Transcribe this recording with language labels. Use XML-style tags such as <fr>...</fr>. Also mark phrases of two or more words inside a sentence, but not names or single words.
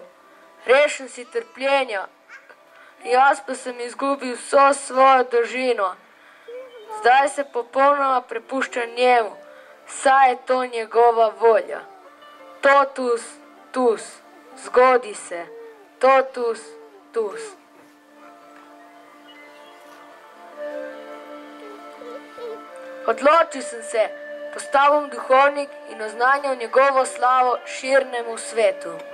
<sl>Rešil si trpljenja, jaz pa sem izgubil vso svojo družino. Zdaj se popolnoma prepuščam njemu, saj je to njegova volja.</sl> <la>Totus, tus,</la> <sl>zgodi se,</sl> <la>totus, tus.</la> <sl>Odločil sem se, postal bom duhovnik in oznanjal njegovo slavo širnemu svetu.</sl>